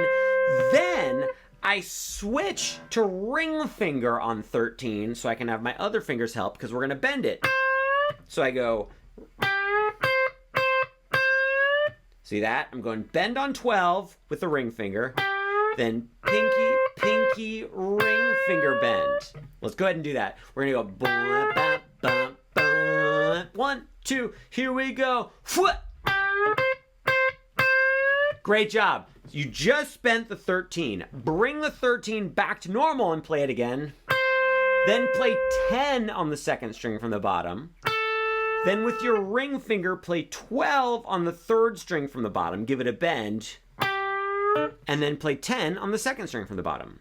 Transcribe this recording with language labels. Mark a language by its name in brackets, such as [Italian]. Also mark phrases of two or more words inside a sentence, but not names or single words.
[English] Then I switch to ring finger on 13 so I can have my other fingers help because we're going to bend it. So I go... See that? I'm going bend on 12 with the ring finger, then pinky, pinky, ring finger bend. Let's go ahead and do that. We're gonna go ba, ba, ba, ba. 1, 2, here we go. Great job. You just bent the 13. Bring the 13 back to normal and play it again. Then play 10 on the second string from the bottom. Then with your ring finger, play 12 on the third string from the bottom, give it a bend, and then play 10 on the second string from the bottom.